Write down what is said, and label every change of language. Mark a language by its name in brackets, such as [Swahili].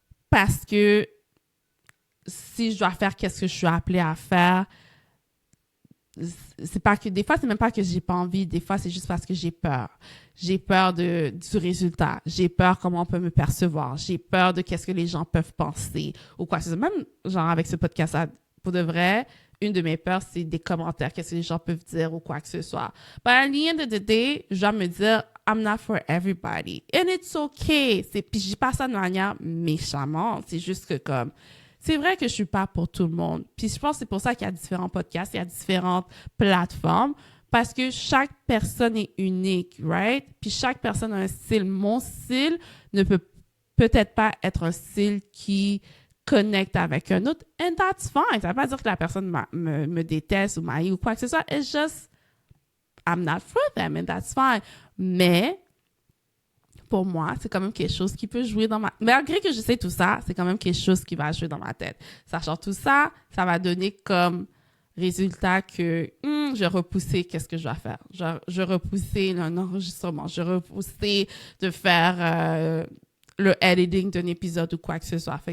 [French] Parce que si je dois faire qu'est-ce que je suis appelée à faire, c'est pas que des fois c'est même pas que j'ai pas envie, des fois c'est juste parce que j'ai peur. J'ai peur du résultat, j'ai peur comment on peut me percevoir, j'ai peur de qu'est-ce que les gens peuvent penser ou quoi. C'est même genre avec ce podcast là, pour de vrai, une de mes peurs c'est des commentaires, qu'est-ce que les gens peuvent dire ou quoi que ce soit. [English] But at the end of the day, [French] je dois me dire [English] I'm not for everybody and it's okay. [French] Puis je dis pas ça de manière méchamment, c'est juste que comme c'est vrai que je suis pas pour tout le monde. Puis je pense que c'est pour ça qu'il y a différents podcasts, il y a différentes plateformes, parce que chaque personne est unique, right? Puis chaque personne a un style. Mon style ne peut peut-être pas être un style qui connecte avec un autre, [English] and that's fine. [French] Ça veut pas dire que la personne me déteste ou m'haït ou quoi que ce soit. [English] It's just, I'm not for them, and that's fine. [French] Mais pour moi, c'est quand même quelque chose qui peut jouer dans ma... Malgré que je sais tout ça, c'est quand même quelque chose qui va jouer dans ma tête. Sachant tout ça, ça va donner comme résultat que je repoussais qu'est-ce que je dois faire. Je repoussais un enregistrement. Je repoussais de faire le editing d'un épisode ou quoi que ce soit.